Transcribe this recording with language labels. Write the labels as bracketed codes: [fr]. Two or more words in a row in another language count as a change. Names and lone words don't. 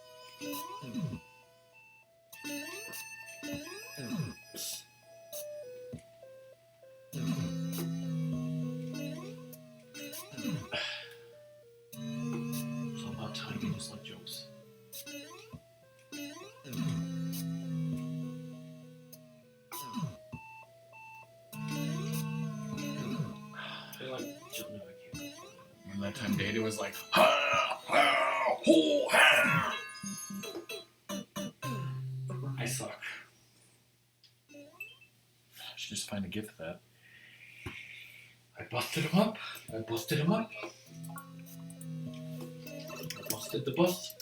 [en] It's all about timing, just like jokes. I like joke. No, I can't. And that time Data was like, ha, ha, ho, ha. I suck. I should just find a gift for that. I busted him up. I busted him up. I busted the bust.